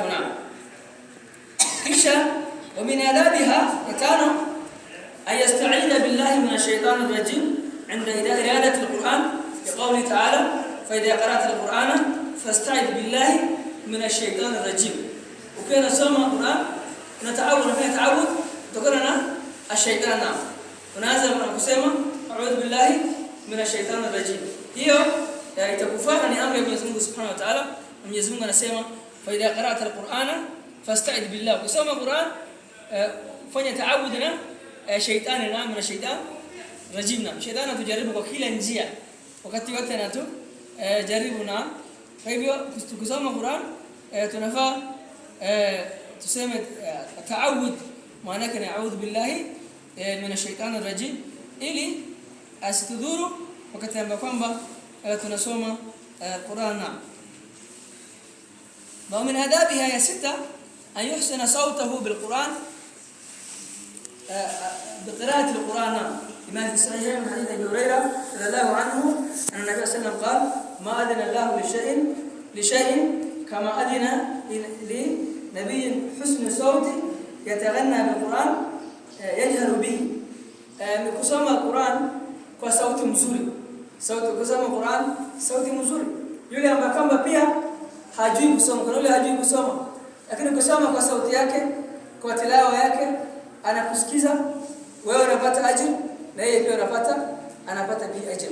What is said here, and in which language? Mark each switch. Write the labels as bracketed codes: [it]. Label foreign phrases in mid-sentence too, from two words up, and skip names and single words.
[sw] Na kisha [ar] ومن آدابها tano أن يستعيذ بالله من الشيطان الرجيم عند إرادة القرآن، لقوله تعالى فإذا قرأت القرآن فاستعذ بالله من الشيطان الرجيم. [sw] Ukiwa soma Qur'an unafanya ta'awudh kutokana na ash-shaytan, unaanza kusema [ar] أعوذ بالله من الشيطان الرجيم. [sw] Hiyo itakufanya ni amri ya Mwenyezi Mungu [ar] سبحانه وتعالى. [sw] Mwenyezi Mungu anasema [ar] فإذا قرأت القرآن فاستعذ بالله, [sw] kusoma Qur'an fanya ta'awudh na shaytani, na [ar] من الشيطان الرجيم. [sw] Na shaytani tujaribu kwa kila njia, wakati wote anatu jaribu. Na kwa hivyo kusoma Qur'an tunafaa tuseme ta'awudh, maana yake ni [ar] أعوذ بالله من الشيطان الرجيم, [sw] ili asitudhuru wakati ambapo kwamba tunasoma Qur'an. [ar] ومن آدابها [sw] ya sita [ar] أن يحسن صوته بالقرآن, بقراءة القرآن. لما في الصحيح من حديث أبي هريرة رضي الله عنه أن النبي صلى الله عليه وسلم قال ما أذن الله لشيء كما أذن لنبي حسن صوت يتغنى بالقرآن يجهر به. [sw] kusoma Qur'an kwa sauti nzuri, kusoma Qur'an sauti nzuri. Yule ambaye kama pia hajui kusoma, kuna yule hajui kusoma, lakini kusoma kwa sauti yake, kwa tilawa yake, anakusikiza wewe, unapata ajira na yeye pia anapata pia ajira.